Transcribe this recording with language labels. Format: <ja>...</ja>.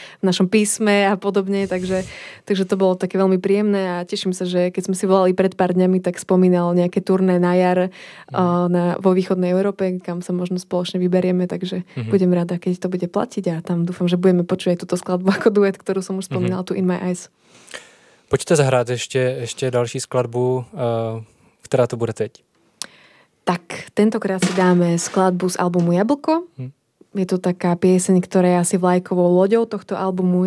<sk>v našom písme a podobne, takže to bolo také veľmi príjemné a teším sa, že keď sme si volali pred pár dňami, tak spomínal nejaké turné na jar vo východnej Európe, kam sa možno spoločne vyberieme, takže budem rada, keď to bude platiť. A tam dúfam, že budeme počuť aj túto skladbu ako duet, ktorú som už spomínala tu In My Eyes.</sk> <cs>Pojďte zahrát ještě další skladbu, která to bude teď.</cs> <sk>Tak, tentokrát si dáme skladbu z albumu Jablko. Je to taká pieseň, ktorá je asi vlajkovou loďou tohto albumu.</sk>